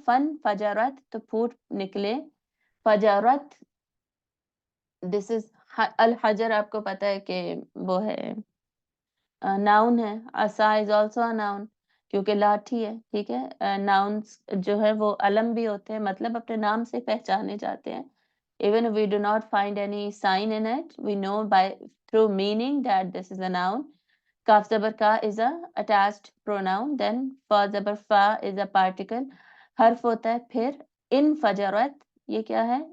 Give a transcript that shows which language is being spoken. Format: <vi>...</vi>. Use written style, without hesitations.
<hi>Fun फजरत तो फूट निकले, फजरत this is अल-हजर आपको पता है कि वो है नाउन है,</hi> <en>असा is also a noun</en> <hi>क्योंकि लाठी है, ठीक है? नाउन्स जो है वो अलम भी होते हैं, मतलब अपने नाम से पहचाने जाते हैं।</hi> <en>Even if we do not find any sign in it, we know by through meaning that this is a noun. Kaf zabar ka is a attached pronoun, then fa zabar fa is a particle.</en> <hi>हर्फ होता है फिर इन फजरत ये क्या है?</hi>